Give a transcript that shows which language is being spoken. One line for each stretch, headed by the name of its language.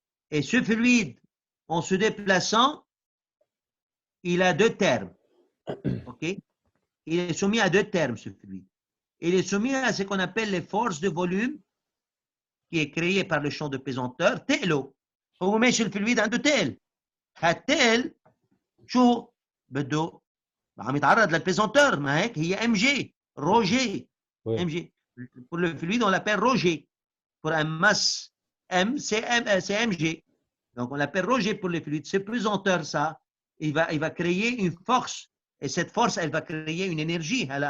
French: Et ce fluide, en se déplaçant, il a deux termes. OK? Il est soumis à deux termes, ce fluide. Il est soumis à ce qu'on appelle les forces de volume, qui est créé par le champ de pesanteur, تقله.
Arabic: هو ماشي الفلويد عنده تقل. هالتقل شو بده عم يتعرض للبيزونتور، ما هيك هي ام جي روجي.
French: ام جي pour le fluide on l'appelle Roger. Pour un masse M c'est mg. Donc on l'appelle Roger pour le fluide. Ce pesanteur ça, il va créer une force, et cette force elle va créer une énergie.